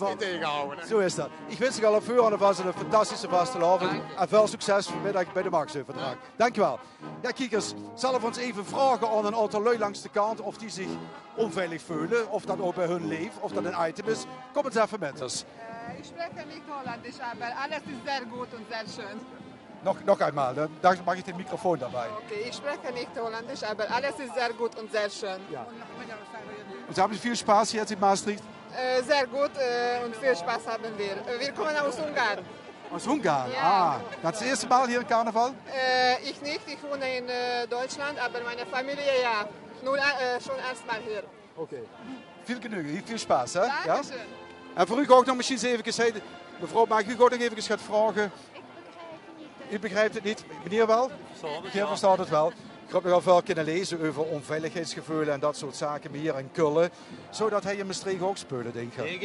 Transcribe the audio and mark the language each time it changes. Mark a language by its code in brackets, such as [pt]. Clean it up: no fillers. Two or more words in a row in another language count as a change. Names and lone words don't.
[nl] Niet tegenhouden, hè? Zo is dat. Ik wens je al op voorhand vast een fantastische vastelavond. En veel succes vanmiddag bij de machtsoverdracht. Dankjewel. Ja, kijkers, zullen we ons even vragen aan een aantal lui langs de kant of die zich onveilig voelen. Of dat ook bij hun leeft, of dat een item is. Kom eens even met ons. [de] Ich spreche nicht Holländisch, aber alles ist sehr gut und sehr schön. [nl] Nog einmal, dan mag ik de microfoon daarbij. [de] Okay, ich spreche nicht Holländisch, aber alles ist sehr gut und sehr schön. Ja. Und haben Sie viel Spaß jetzt in Maastricht? Sehr gut und viel Spaß haben wir. Wir kommen aus Ungarn. Aus Ungarn? Ja. Ah, das erste Mal hier in Karneval? Ich nicht, ich wohne in Deutschland, aber meine Familie ja. Nur schon erstmal hier. Okay. Viel Genüge, viel Spaß, [nl] hè? [de] Dankeschön. Ja? [nl] En voor u ook nog misschien eens even gezegd, mevrouw, mag ik u ook nog even gaan vragen? U begrijpt het niet, meneer wel? Je verstaat het wel. Ik heb nogal veel kunnen lezen over onveiligheidsgevoelens en dat soort zaken hier in Kullen. Zodat hij in Maastricht ook spelen, denk ik.